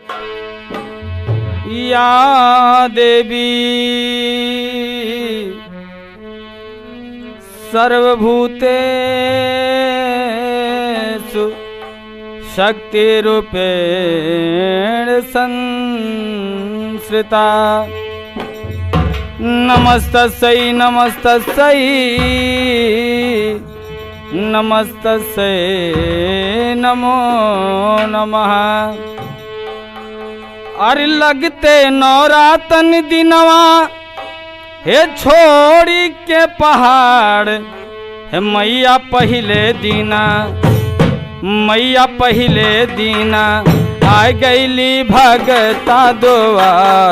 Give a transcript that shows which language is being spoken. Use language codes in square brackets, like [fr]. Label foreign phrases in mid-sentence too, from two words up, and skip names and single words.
[sa] या देवी सर्वभूतेषु शक्तिरूपेण संश्रिता। नमस्तस्यै नमस्तस्यै नमस्तस्यै नमो नमः। [bho] अरे लगते नौरातन दिनवा हे छोड़ी के पहाड़, हे मैया पहले दीना, मैया पहले दीना आ गईली भगता द्वार।